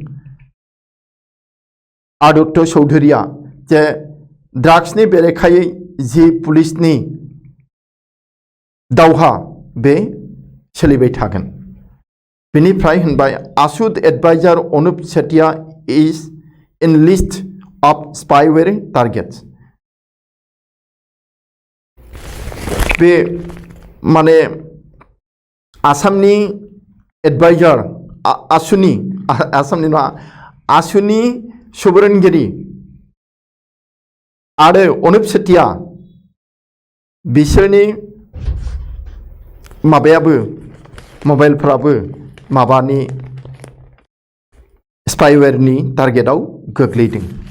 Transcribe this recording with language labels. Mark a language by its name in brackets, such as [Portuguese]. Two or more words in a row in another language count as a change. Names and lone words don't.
[Bodo] आदित्य चौधुरीया जे ड्राग्सनि बेरेखायै जि पुलिसनि दावहा बे सोलिबाय थागोन बेनिफ्राय होनबाय आसुद एडभाइजार अनुप सेतिया [English] is in list of spyware targets [Bodo] बे माने आसामनि एडभाइजार आसुनि आसामनि नङा आसुनि सुबुरुनगिरि आरो अनुप सेतिया बिसोरनि माबायाबो मबाइलफ्राबो माबानि स्पाइवेयरनि टारगेटआव गोग्लैदों